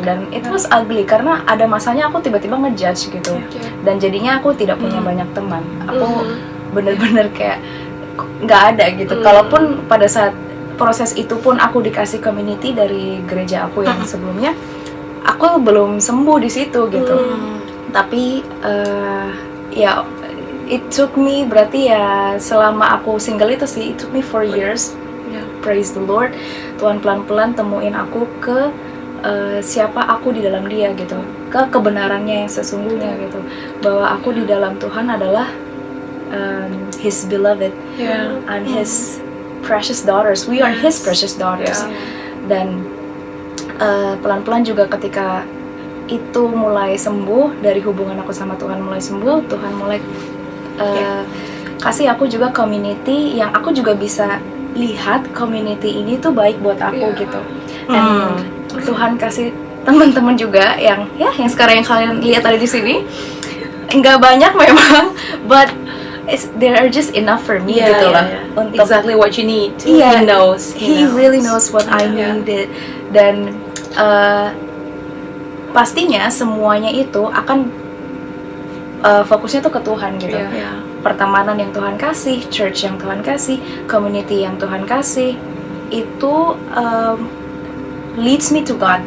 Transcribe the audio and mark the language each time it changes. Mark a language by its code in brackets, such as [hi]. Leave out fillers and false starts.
[id] Dan [en] it was ugly [id] karena ada masanya aku tiba-tiba ngejudge gitu, dan jadinya aku tidak punya banyak teman. Aku bener-bener kayak nggak ada gitu. Kalaupun pada saat proses itu pun aku dikasih community dari gereja aku yang sebelumnya, aku belum sembuh di situ gitu. Tapi ya [en] it took me, [id] berarti ya selama aku single itu sih, [en] it took me 4 years. [id] Praise the Lord, Tuhan pelan-pelan temuin aku ke siapa aku di dalam Dia gitu, ke kebenarannya yang sesungguhnya gitu, bahwa aku di dalam Tuhan adalah [en] His beloved and His precious daughters. We are His precious daughters. [id] Dan pelan-pelan juga ketika itu mulai sembuh, dari hubungan aku sama Tuhan mulai sembuh, Tuhan mulai kasih aku juga community yang aku juga bisa lihat community ini tuh baik buat aku gitu. Dan Tuhan kasih teman-teman juga yang sekarang yang kalian lihat ada di sini. Nggak banyak memang, [en] but they are just enough for me [id] gitu lah. Untuk [en] Exactly what you need. He knows. He really knows what I needed. [id] Dan pastinya semuanya itu akan fokusnya tuh ke Tuhan gitu. Pertemanan yang Tuhan kasih, church yang Tuhan kasih, community yang Tuhan kasih, itu [en] leads me to God.